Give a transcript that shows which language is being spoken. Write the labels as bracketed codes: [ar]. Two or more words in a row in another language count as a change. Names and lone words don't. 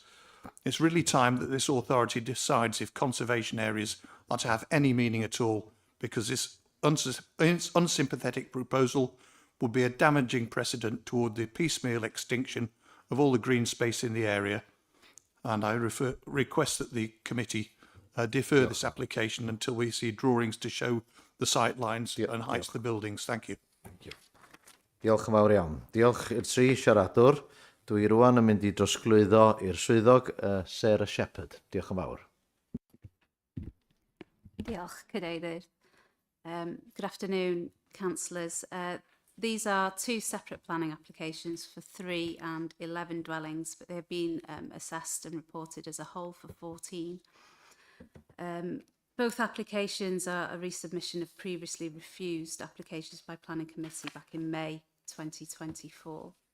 [en] It's really time that this authority decides if conservation areas are to have any meaning at all, because this unsympathetic proposal would be a damaging precedent toward the piecemeal extinction of all the green space in the area. And I request that the committee defer this application until we see drawings to show the sight lines and heights of the buildings. Thank you. [cy] Diolch yn fawr iawn. Diolch i'r tri siaradwr. Dwi rwan yn mynd I drosglwyddo i'r swyddog Sarah Shepherd. Diolch yn fawr. Diolch, Cadeirydd. [en] Good afternoon, councillors. These are 2 separate planning applications for 3 and 11 dwellings, but they have been assessed and reported as a whole for 14. Both applications are a resubmission of previously refused applications by Planning Committee back in May 2024.